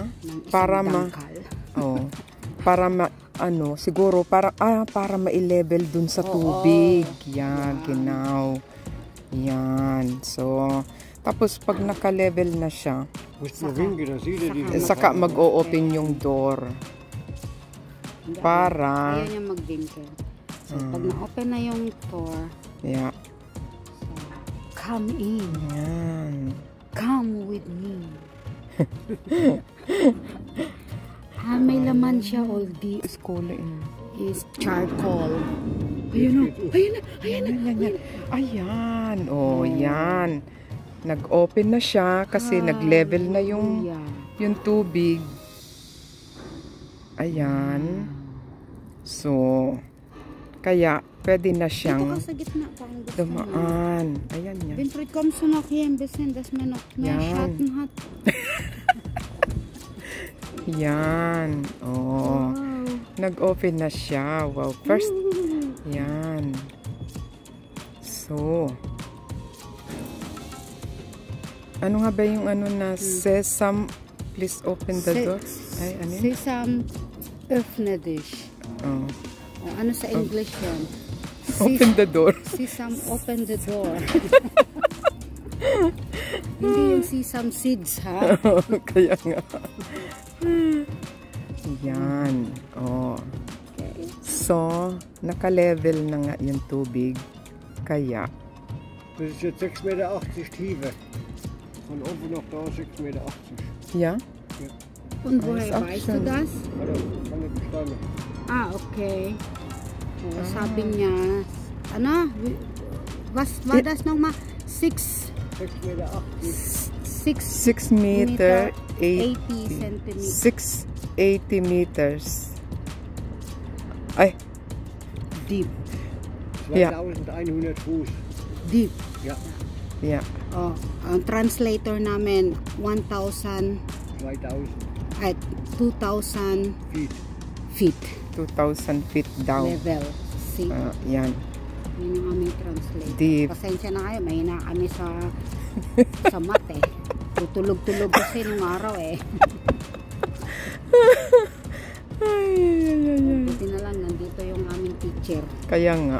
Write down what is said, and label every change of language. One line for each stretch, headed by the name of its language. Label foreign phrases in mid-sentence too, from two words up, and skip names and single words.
Filipino: Para siguro para ma-level dun sa tubig. Yan, ginaw. Yan. So, tapos pag naka-level na siya, saka mag-o-open yung door. Para ayaw niya mag-vinker. So, pag na-open na yung door,
English: yeah. So, come in.
Filipino: Yan.
English: Come with me.
Filipino: May laman siya, oldie.
English: Is charcoal.
Filipino: Ayan. Yan. Nag-open na siya kasi nag-level na yung tubig. Ayan. So, kaya pwede na siyang dumaan. Ayan yan. Bintrit kom så nok hembesen das med nok med chatten hat. Yan. Wow. Nag-open na siya. Wow. First. Yan. So. Ano nga ba yung na sesame,
English: please open the door?
Filipino: Ay, ano yun? Sesame,
German: öffne dich.
Filipino: Ano sa English yan?
English: Open the door. Sesame, open the door.
Filipino: Hindi yung sesame seeds, ha? Kaya nga. Yan. Oh. Okay. So, naka-level na nga yung tubig. Kaya.
German: Das ist jetzt 6,80 Meter Tiefe. Von oben noch da 6,80 Meter. Ja? Ja. Und woher weißt du das? Also, von der Bestange.
Filipino: Ah, okay. Oh, sabi niya, ano?
German: Was war das nochmal? 6,80 Meter.
English: 6 meter 80 centimeters. 680 meters. Ay, Deep.
German: Ja. 2100 Fuß.
English: Deep.
German: Ja,
English: yeah.
Filipino: Oh, ang translator namin, 1,000 2000 at 2,000
English: Feet. feet 2,000 feet down. level. See?
Filipino: Yan. Yun yung aming translator.
English: Deep.
Filipino: Pasensya na kayo, mahina kami sa math eh. Tutulog-tulog kasi nung araw eh. Buti na lang, nandito yung aming teacher. Kaya nga.